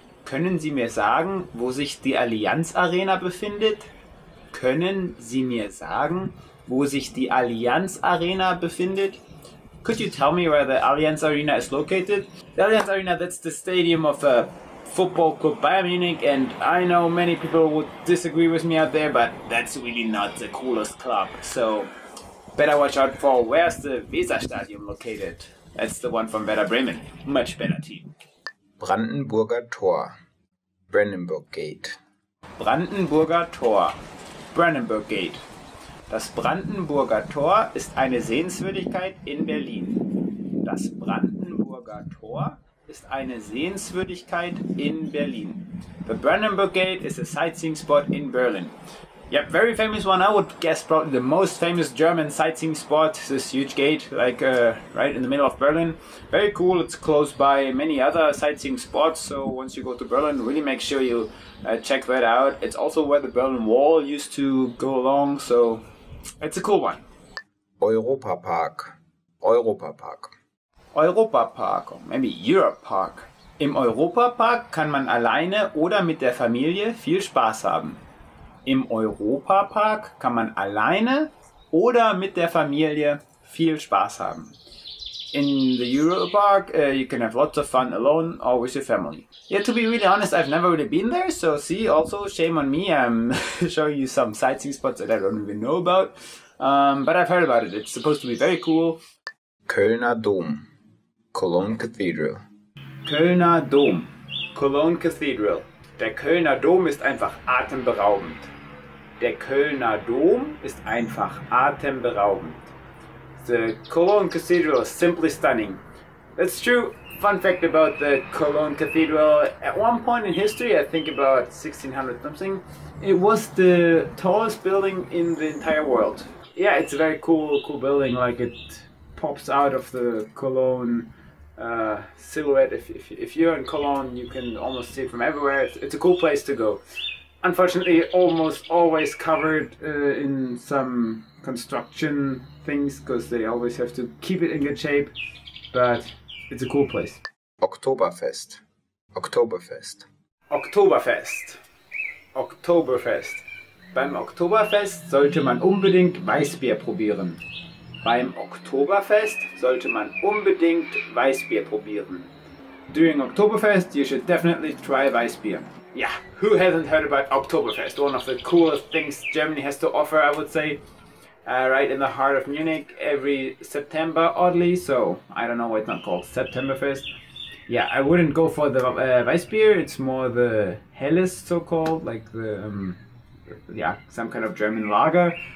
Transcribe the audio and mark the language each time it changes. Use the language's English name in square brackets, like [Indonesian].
[German] Können Sie mir sagen, wo sich die Allianz Arena befindet? Können Sie mir sagen, wo sich die Allianz Arena befindet? [English] Could you tell me where the Allianz Arena is located? The Allianz Arena, that's the stadium of a football club Bayern Munich, and I know many people would disagree with me out there, but that's really not the coolest club. So better watch out for where's the Weserstadion located. That's the one from Werder Bremen. Much better team. Brandenburger Tor. Brandenburg Gate. Brandenburger Tor. Brandenburg Gate. [German] Das Brandenburger Tor ist eine Sehenswürdigkeit in Berlin. Das Brandenburger Tor ist eine Sehenswürdigkeit in Berlin. [English] The Brandenburg Gate is a sightseeing spot in Berlin. Yep, very famous one. I would guess probably the most famous German sightseeing spot. This huge gate, like right in the middle of Berlin. Very cool. It's close by many other sightseeing spots. So once you go to Berlin, really make sure you check that out. It's also where the Berlin Wall used to go along. So it's a cool one. Europa Park. Europa Park. Europa Park, or maybe Europe Park. [German] Im Europa Park kann man alleine oder mit der Familie viel Spaß haben. Im Europa Park kann man alleine oder mit der Familie viel Spaß haben. [English] In the Europa Park, you can have lots of fun alone or with your family. Yeah, to be really honest, I've never really been there, so see, also shame on me. I'm showing you some sightseeing spots that I don't even know about, but I've heard about it. It's supposed to be very cool. Kölner Dom. Cologne Cathedral. Kölner Dom. Cologne Cathedral. [German] Der Kölner Dom ist einfach atemberaubend. Der Kölner Dom ist einfach atemberaubend. [English] The Cologne Cathedral is simply stunning. That's true. Fun fact about the Cologne Cathedral, at one point in history, I think about 1600 something, it was the tallest building in the entire world. Yeah, it's a very cool building, like it pops out of the Cologne silhouette. If you're in Cologne, you can almost see it from everywhere. It's a cool place to go. Unfortunately, almost always covered in some construction things because they always have to keep it in good shape, but it's a cool place. Oktoberfest. Oktoberfest. Oktoberfest. Oktoberfest. [German] Beim Oktoberfest sollte man unbedingt Weißbier probieren. Beim Oktoberfest sollte man unbedingt Weißbier probieren. [English] During Oktoberfest, you should definitely try Weißbier. Yeah, who hasn't heard about Oktoberfest? One of the coolest things Germany has to offer, I would say. Right in the heart of Munich every September, oddly, so I don't know why it's not called Septemberfest. Yeah, I wouldn't go for the Weißbier, it's more the Helles, so-called, like the, some kind of German lager.